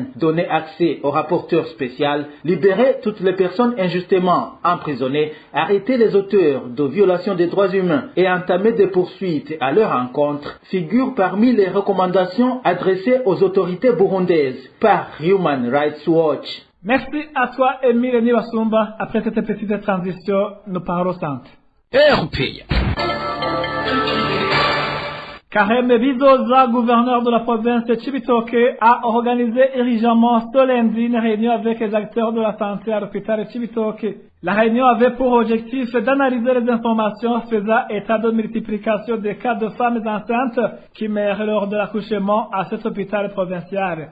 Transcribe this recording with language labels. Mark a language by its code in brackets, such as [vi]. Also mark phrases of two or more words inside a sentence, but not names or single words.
[fr] Donner accès au rapporteur spécial, libérer toutes les personnes injustement emprisonnées, arrêter les auteurs de violations des droits humains et entamer des poursuites à leur encontre figurent parmi les recommandations adressées aux autorités burundaises par Human Rights Watch. Merci à toi, Emile Nibasumba. Après cette petite transition, nous parlons santé. RPA. Kareme Bizoza, gouverneur de la province de Cibitoke, a organisé irigemment ce lundi une réunion avec les acteurs de la santé à l'hôpital de Cibitoke. La réunion avait pour objectif d'analyser les informations faisant état de multiplication des cas de femmes enceintes qui meurent lors de l'accouchement à cet hôpital provincial.